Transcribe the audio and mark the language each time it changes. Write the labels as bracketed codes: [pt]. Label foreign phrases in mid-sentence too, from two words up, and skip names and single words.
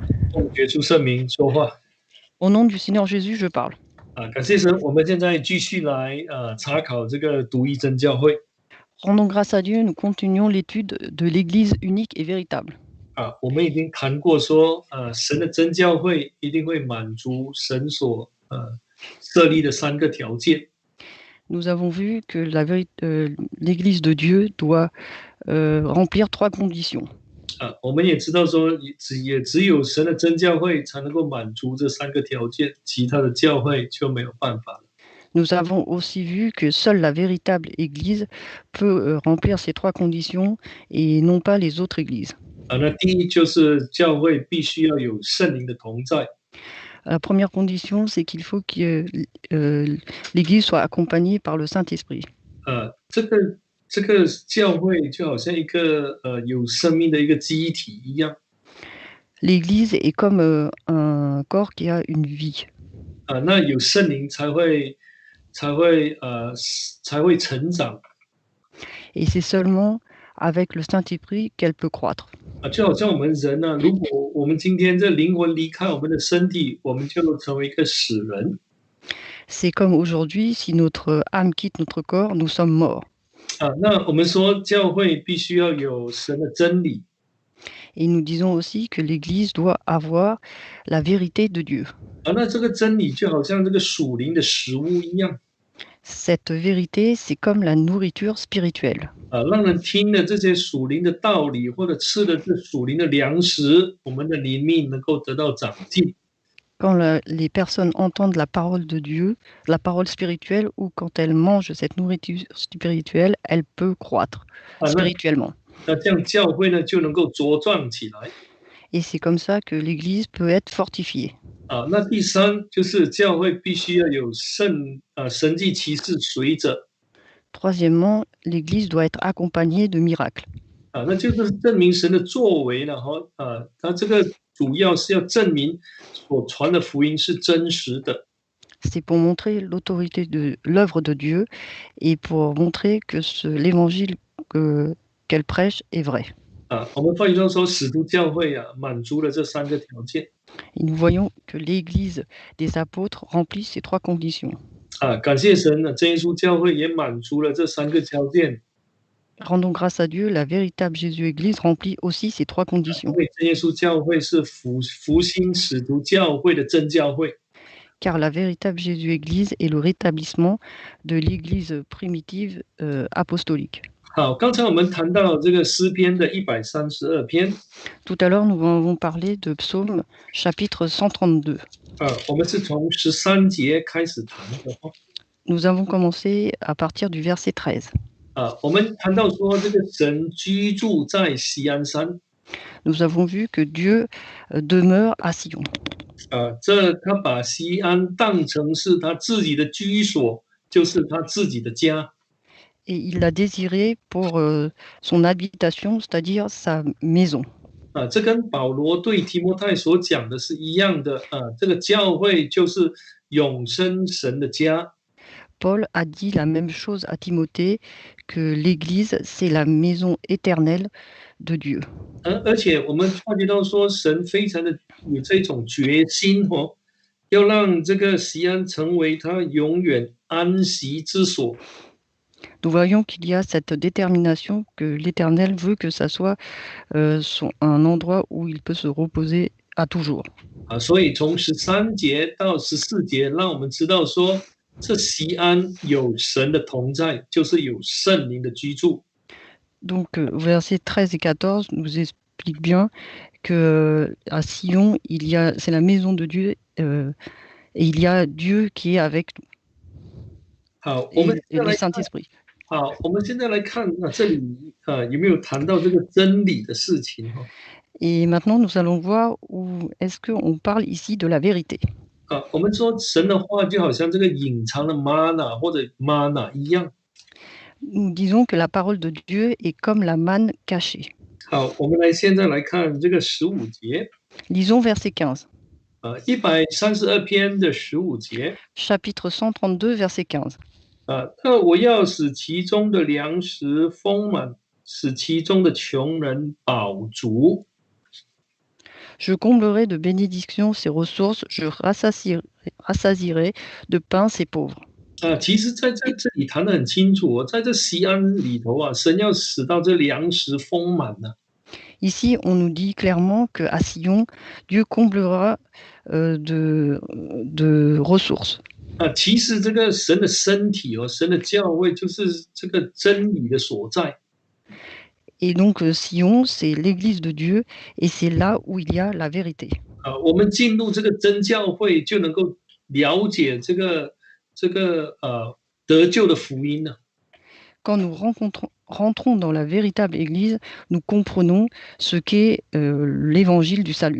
[zh] 奉耶稣圣名说话 [fr] Au nom du Seigneur Jésus, je parle. [zh] 感谢神，我们现在继续来查考这个独一真教会 [fr] Rendons grâce à Dieu, nous continuons l'étude de l'Église unique et véritable. [zh] 我们已经谈过说，神的真教会一定会满足神所设立的三个条件 [fr] Nous avons vu que l'Église de Dieu doit remplir 3 conditions. [zh] 我们也知道说，也只有神的真教会才能够满足这三个条件，其他的教会就没有办法了。 [fr] Nous avons aussi vu que seule la véritable Église peut remplir ces 3 conditions et non pas les autres églises. [zh] 那第一就是教会必须要有圣灵的同在。 [fr] La première condition, c'est qu'il faut que l'Église soit accompagnée par le Saint-Esprit. [zh] 这个教会就好像一个有生命的一个机体一样。 [fr] L'Église est comme un corps qui a une vie. [zh] 那有圣灵才会成长。 [fr] Et c'est seulement avec le Saint-Esprit qu'elle peut croître. [zh] 就好像我们人呢，如果我们今天这灵魂离开我们的身体，我们就成为一个死人。 [fr] C'est comme aujourd'hui, si notre âme quitte notre corps, nous sommes morts. [zh] 那我们说教会必须要有神的真理。 [fr] Et nous disons aussi que l'Église doit avoir la vérité de Dieu. [zh] 那这个真理就好像这个属灵的食物一样。 [fr] Cette vérité, c'est comme la nourriture spirituelle. [zh] 让人听了这些属灵的道理，或者吃了这属灵的粮食，我们的灵命能够得到长进。 [fr] Quand les personnes entendent la parole de Dieu, la parole spirituelle, ou quand elles mangent cette nourriture spirituelle, elle peut croître spirituellement. [zh] 那这样教会呢就能够茁壮起来。 [fr] Et c'est comme ça que l'Église peut être fortifiée. [zh] 那第三就是教会必须要有神迹奇事随着。 [fr] Troisièmement, l'Église doit être accompagnée de miracles. [zh] 那就是证明神的作为了哈。它这个主要是要证明所传的福音是真实的。 [fr] C'est pour montrer l'autorité de l'œuvre de Dieu et pour montrer que l'évangile qu'elle prêche est vrai. [zh] 我们换句话说，使徒教会满足了这三个条件。 [fr] Et nous voyons que l'Église des apôtres remplit ces 3 conditions. [zh] 感谢神呢，真耶稣教会也满足了这三个条件。 [fr] Rendons grâce à Dieu, la véritable Jésus-Église remplit aussi ces 3 conditions. [zh] 因为真耶稣教会是复兴使徒教会的真教会。 [fr] Car la véritable Jésus-Église est le rétablissement de l'Église primitive apostolique. [zh] 好，刚才我们谈到这个诗篇的132篇。 [fr] Tout à l'heure, nous avons parlé de Psaume chapitre 132. [zh] 我们是从13节开始谈的。 [fr] Nous avons commencé à partir du verset 13. [zh] 我们谈到说这个神居住在锡安山。 [fr] Nous avons vu que Dieu demeure à Sion. [zh] 他把锡安当成是他自己的居所，就是他自己的家。 [fr] Et il l'a désiré pour son habitation, c'est-à-dire sa maison. [zh] 这跟保罗对提摩太所讲的是一样的。这个教会就是永生神的家。 [fr] Paul a dit la même chose à Timothée, que l'Église, c'est la maison éternelle de Dieu. [zh] 而且我们发觉到说，神非常的有这种决心要让这个锡安成为他永远安息之所。 [fr] Nous voyons qu'il y a cette détermination que l'Éternel veut que ça soit un endroit où il peut se reposer à toujours. [zh] 所以从13节到14节，让我们知道说，这锡安有神的同在，就是有圣灵的居住。 [fr] Donc, versets 13 et 14 nous expliquent bien que à Sion, c'est la maison de Dieu et il y a Dieu qui est avec nous. [zh] 好，我们 [fr] et le Saint-Esprit. [zh] 好，我们现在来看这里有没有谈到这个真理的事情 [fr] Et maintenant, nous allons voir où est-ce qu'on parle ici de la vérité. [zh] 我们说神的话就好像这个隐藏的 mana 或者 mana 一样。 [fr] Nous disons que la parole de Dieu est comme la manne cachée. [zh] 好，我们现在来看这个15节。 [fr] Lisons verset 15. [zh] 132 篇的15节。 [fr] Chapitre 132, verset 15. [zh] 我要使其中的粮食丰满，使其中的穷人饱足。 [fr] Je comblerai de bénédictions ses ressources, je rassasierai de pain ses pauvres. [zh] 其实在这里谈得很清楚哦，在这锡安里头啊，神要使到这粮食丰满呢、 [fr] Ici, on nous dit clairement qu'à Sion, Dieu comblera de ressources. [zh] 其实这个神的身体哦，神的教会就是这个真理的所在。 [fr] Et donc, Sion, c'est l'église de Dieu et c'est là où il y a la vérité. [zh] 我们进入这个真教会，就能够了解得救的福音呢、 [fr] Quand nous rentrons dans la véritable église, nous comprenons ce qu'est l'évangile du salut.